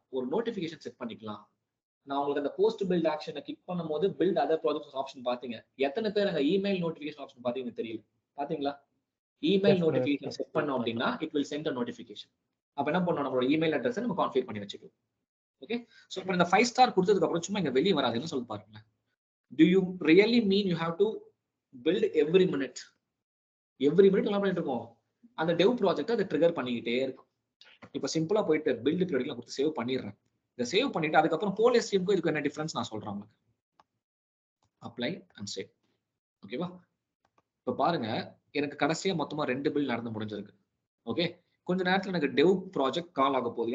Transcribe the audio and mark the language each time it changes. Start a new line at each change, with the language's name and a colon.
Tamil: ஒரு notification set பண்ணிக்கலாம். நான் உங்களுக்கு அந்த போஸ்ட் பில்ட் ஆக்ஷனை கிளிக் பண்ணும்போது பில்ட் அதர் ப்ராஜெக்ட்ஸ் ஆப்ஷன் பாத்தீங்க. எத்தனை பேர் அங்க இமெயில் நோட்டிபிகேஷன் ஆப்ஷன் பாத்தீங்கன்னு தெரியல. பாத்தீங்களா? இமெயில் நோட்டிபிகேஷன் செட் பண்ணோம் அப்படின்னா
English: It will send a notification.
Tamil: அப்ப என்ன பண்ணணும்? நம்மளோட இமெயில் அட்ரஸ் நம்ம கான்ஃபிகர் பண்ணி வச்சுக்கலாம். ஓகே, சோ இப்போ இந்த 5 ஸ்டார் கொடுத்ததுக்கு அப்புறம் சும்மா இங்க வெளியே வராதுன்னு சொல்லி பாருங்க.
English: Do you really mean you have to build every minute?
Tamil: Every minute என்ன பண்ணிட்டு இருக்கோம்? அந்த டெவ் ப்ராஜெக்ட் அதை ட்ரிகர் பண்ணிக்கிட்டே இருக்கும். இப்போ சிம்பிளா போயிட்டு பில்ட் பீரியட்ல கொடுத்து சேவ் பண்ணிடுறேன். இதை சேவ் பண்ணிட்டு அதுக்கப்புறம் போல் எஸ்டிஎம்க்கு இதுக்கு என்ன டிஃபரன்ஸ் நான் சொல்றேன் உங்களுக்கு. Apply and save. ஓகேவா? இப்போ பாருங்க, எனக்கு கடைசியா மொத்தமா 2 பில் நடந்து முடிஞ்சிருக்கு. ஓகே, கொஞ்ச நேரத்துல எனக்கு டெவ் ப்ராஜெக்ட் கால் ஆக போகுது.